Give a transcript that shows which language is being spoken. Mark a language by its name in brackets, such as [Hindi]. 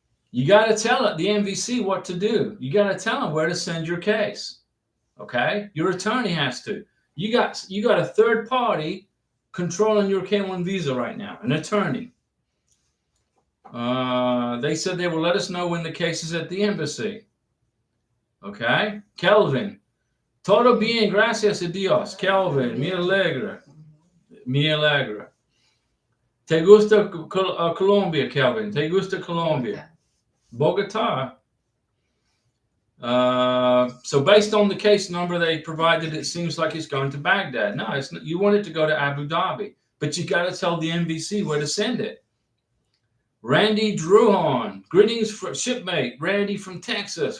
[English] You got to tell the MVC what to do. You got to tell them where to send your case. Okay? Your attorney has to. You got a third party controlling your K1 visa right now, an attorney. They said they will let us know when the case is at the embassy. Okay? Kelvin. [Spanish] Todo bien, gracias a Dios. Kelvin, me alegra. Me alegra. ¿Te gusta Colombia, Kelvin? ¿Te gusta Colombia? Bogota. [English] So based on the case number they provided, it seems like it's going to Baghdad. No, it's not, you want it to go to Abu Dhabi, but you got to tell the NBC where to send it. Randy Druhan, greetings for shipmate. Randy from Texas.